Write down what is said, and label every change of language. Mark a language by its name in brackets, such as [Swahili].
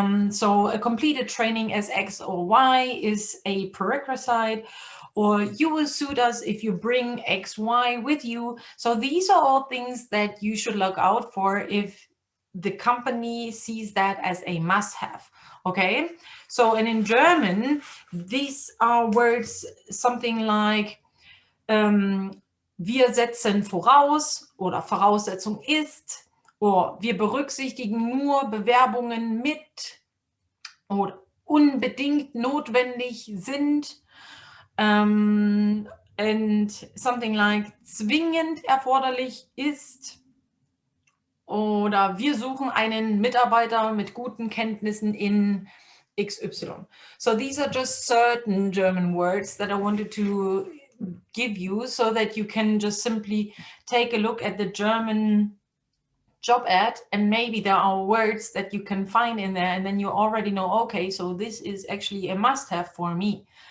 [English] So a completed training as X or Y is a prerequisite, or "you will suit us if you bring XY with you." So these are all things that you should look out for if the company sees that as a must-have. Okay, so, and in German, these are words something like [German] "wir setzen voraus" oder "Voraussetzung ist" oder "wir berücksichtigen nur Bewerbungen mit" oder "unbedingt notwendig sind", and [English] something like [German] "zwingend erforderlich ist" oder "wir suchen einen Mitarbeiter mit guten Kenntnissen in XY. [English] So these are just certain German words that I wanted to give you so that you can just simply take a look at the German job ad, and maybe there are words that you can find in there, and then you already know, okay, so this is actually a must-have for me.